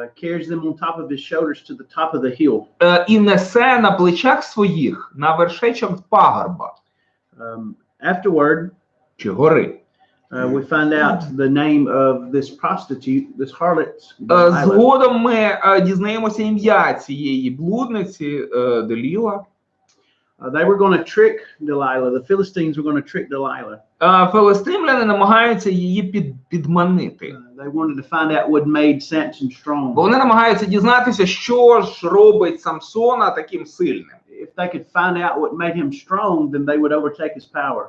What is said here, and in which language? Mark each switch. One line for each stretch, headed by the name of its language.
English: Carries them on top of his shoulders to the top of the hill.
Ukrainian: І несе на плечах своїх на вершечок пагорба.
English: Afterward,
Ukrainian: чи гори.
English: We find out the name of this prostitute, this harlot.
Ukrainian: Згодом ми дізнаємося ім'я цієї блудниці, Деліла.
English: They were going to trick Delilah. The Philistines were going to trick Delilah.
Ukrainian: Филистимляни намагаються її підманити.
English: They wanted to find out what made Samson strong.
Ukrainian: Бо вони намагаються дізнатися, що ж робить Самсона таким сильним.
English: If they could find out what made him strong, then they would overtake his power.